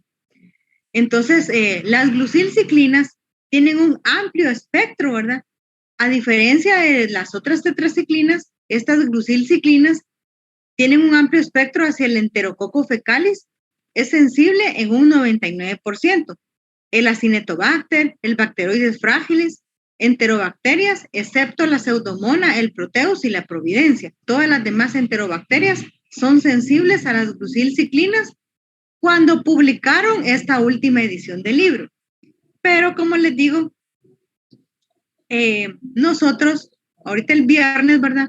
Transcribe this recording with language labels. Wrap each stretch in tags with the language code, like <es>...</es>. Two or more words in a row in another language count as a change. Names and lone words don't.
<es>Entonces, las glucilciclinas tienen un amplio espectro, ¿verdad? A diferencia de las otras tetraciclinas, estas glucilciclinas tienen un amplio espectro hacia el enterococo fecalis, es sensible en un 99%. El acinetobacter, el bacteroides fragilis, enterobacterias, excepto la pseudomonas, el proteus y la providencia. Todas las demás enterobacterias son sensibles a las glucilciclinas cuando publicaron esta última edición del libro. Pero como les digo, nosotros, ahorita el viernes, ¿verdad?</es>